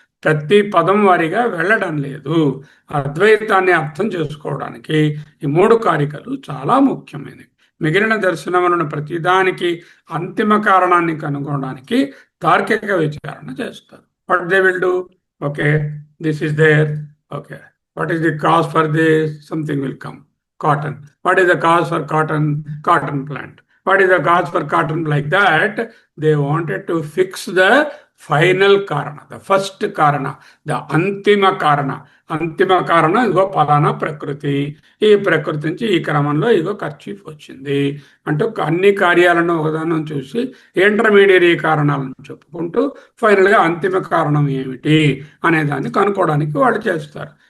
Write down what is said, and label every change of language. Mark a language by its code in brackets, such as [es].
[te] ప్రతి పదం వారిగా వెళ్ళడం లేదు. అద్వైతాన్ని అర్థం చేసుకోవడానికి ఈ 3 కారికలు చాలా ముఖ్యమైనవి. మిగిలిన దర్శనములను ప్రతిదానికి అంతిమ కారణాన్ని కనుగొనడానికి తార్కిక విచారణ చేస్తారు. [en] What they will do? Okay, this is there. Okay, what is the cause for this? Something will come. Cotton. What is the cause for cotton? Cotton plant. What is the cause for cotton? Like that, they wanted to fix the final karana, the first karana, the antima karana. [te] అంతిమ కారణం ఇగో పలానా ప్రకృతి, ఈ ప్రకృతి నుంచి ఈ క్రమంలో ఇగో kerchief వచ్చింది అంటూ అన్ని కార్యాలను ఒకదానం చూసి ఇంటర్మీడియరీ కారణాలను చెప్పుకుంటూ ఫైనల్గా అంతిమ కారణం ఏమిటి అనే దాన్ని కనుక్కోవడానికి వాళ్ళు చేస్తారు.